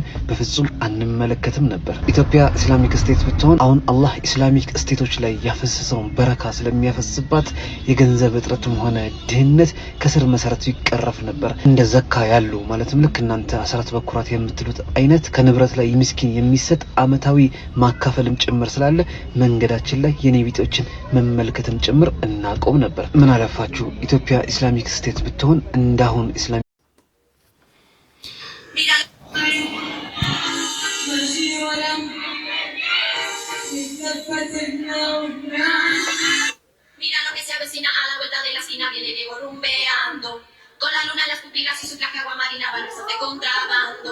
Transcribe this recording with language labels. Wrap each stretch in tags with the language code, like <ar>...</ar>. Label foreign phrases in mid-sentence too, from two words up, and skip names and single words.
<am>በፍጹም አንመለከትም ነበር። ኢትዮጵያ</am> <en>Islamic State</en> <am>ብትሆን አሁን አላህ</am> <en>Islamic States</en> <am>ላይ ያፈሰሰውን በረካ ስለሚያፈስባት የገንዘብ እጥረትም ሆነ ድህነት ከስር መሰረቱ ይቀረፍ ነበር። እንደ ዘካ ያሉ ማለትም ልክ እናንተ አስራት በኩራት የምትሉት አይነት ከንብረት ላይ ምስኪን የሚሰጥ አመታዊ ማካፈልም ጭምር ስላለ መንገዳችን ላይ የኔ ቢጤዎችን መመልከትም ጭምር እናቆም ነበር። ምን አለፋችሁ ኢትዮጵያ</am> <en>Islamic State</en> <am>ብትሆን እንዳሁን ኢስላሚክ</am> <es>Mira lo que se avecina a la vuelta de la esquina, viene Diego rumbeando. Con la luna en las pupilas y su traje agua marina van a de contrabando.</es>